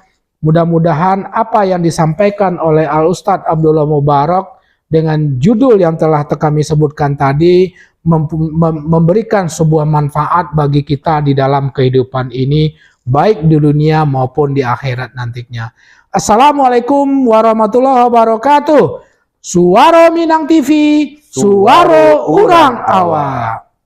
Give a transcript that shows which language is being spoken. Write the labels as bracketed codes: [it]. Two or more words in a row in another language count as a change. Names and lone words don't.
[id] Mudah-mudahan apa yang disampaikan oleh Al Ustadz Abdullah Mubarak dengan judul yang telah kami sebutkan tadi memberikan sebuah manfaat bagi kita di dalam kehidupan ini, baik di dunia maupun di akhirat nantinya. [ar] Assalamualaikum warahmatullahi wabarakatuh. [min] Suaro Minang TV, suaro urang awak.